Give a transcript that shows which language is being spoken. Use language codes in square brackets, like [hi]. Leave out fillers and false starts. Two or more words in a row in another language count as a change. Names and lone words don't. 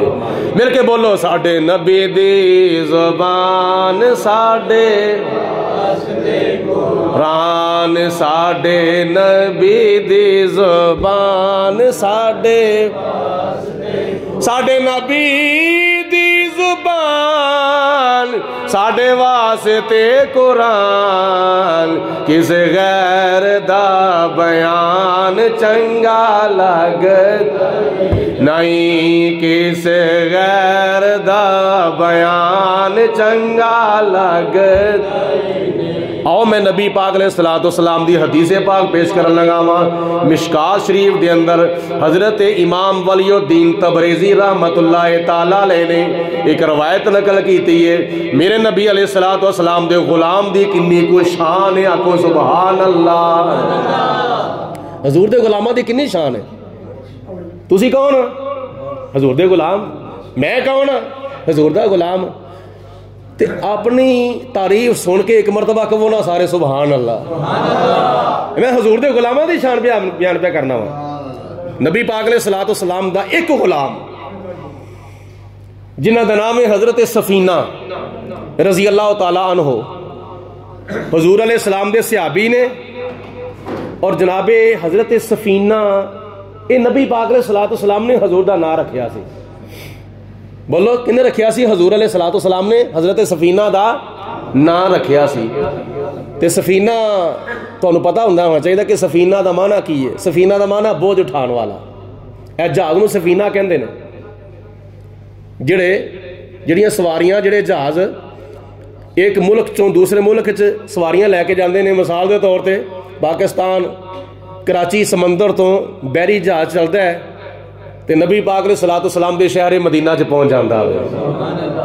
[pa] مل کے بولو ساڈے نبی دی زبان ساڈے ران، ساڈے نبی دی زبان ساڈے نبی دی زبان ساڈے واسطے قرآن، کس غیر دا بیان چنگا لگ نہیں، کس غیر دا بیان چنگا لگ۔ آؤ میں نبی پاک [ar] علیہ الصلوۃ والسلام [pa] دی حدیث پاک پیش کرن لگا ہاں۔ مشکات شریف دے اندر حضرت امام ولی الدین تبریزی [ar] رحمت اللہ تعالی علیہ [pa] نے ایک روایت نقل کیتی ہے، میرے نبی [ar] علیہ الصلوۃ والسلام [pa] دے غلام دی کنی کوئی شان ہے، آکھو [ar] سبحان اللہ۔ [pa] حضور دے غلاماں دی کنی شان ہے؟ تسی کون ہو؟ حضور دے غلام۔ میں کون ہاں؟ حضور دا غلام۔ تے اپنی تعریف سن کے ایک مرتبہ کہو نا سارے [ar] سبحان اللہ۔ [pa] میں حضور دے غلاماں دی شان بیان پہ کرنا وا۔ نبی پاک [ar] علیہ الصلوۃ والسلام [pa] دا ایک غلام جنہ دا نام ہے حضرت سفینہ [ar] رضی اللہ تعالی عنہ، [pa] حضور [ar] علیہ السلام [pa] دے صحابی نے، اور جناب حضرت سفینہ اے نبی پاک [ar] علیہ الصلوۃ والسلام [pa] نے حضور دا نام رکھیا سی۔ بولو کنے رکھیا سی؟ حضور [ar] علیہ الصلوۃ والسلام [pa] نے حضرت سفینہ دا نام رکھیا سی۔ تے سفینہ تانوں پتہ ہونا چاہیے کہ سفینہ دا معنی کی ہے۔ سفینہ دا معنی بوجھ اٹھان والا، اے جہاز نوں سفینہ کہندے نے۔ ਜਿਹੜੀਆਂ ਸਵਾਰੀਆਂ ਜਿਹੜੇ ਜਹਾਜ਼ ਇੱਕ ਮੁਲਕ ਚੋਂ ਦੂਸਰੇ ਮੁਲਕ 'ਚ ਸਵਾਰੀਆਂ ਲੈ ਕੇ ਜਾਂਦੇ ਨੇ, ਮਿਸਾਲ ਦੇ ਤੌਰ 'ਤੇ ਪਾਕਿਸਤਾਨ ਕਰਾਚੀ ਸਮੁੰਦਰ ਤੋਂ ਬਹਿਰੀ ਜਹਾਜ਼ ਚੱਲਦਾ ਹੈ ਤੇ ਨਬੀ ਪਾਕ [ar] عليه الصلاة والسلام [pa] ਦੇ ਸ਼ਹਿਰ ਮਦੀਨਾ 'ਚ ਪਹੁੰਚ ਜਾਂਦਾ ਹੋਵੇ।